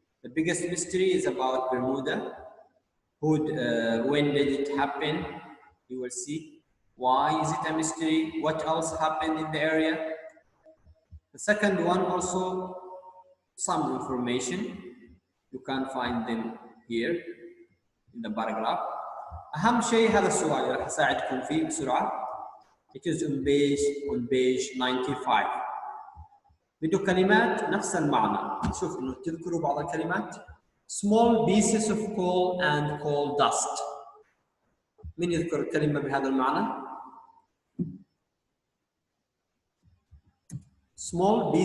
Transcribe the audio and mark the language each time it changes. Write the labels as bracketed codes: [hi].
[en] The biggest mystery is about Bermuda. When did it happen? You will see. Why is it a mystery? What else happened in the area? The second one also some information. You can find them here in the paragraph. [ar] أهم شيء هذا السؤال اللي راح أساعدكم فيه بسرعة. [en] It is on page 95. [ar] بدو كلمات نفس المعنى. نشوف إنه تذكروا بعض الكلمات. [en] Small pieces of coal and coal dust. [ar] من يذكر كلمة بهذا المعنى؟ [en] Small pieces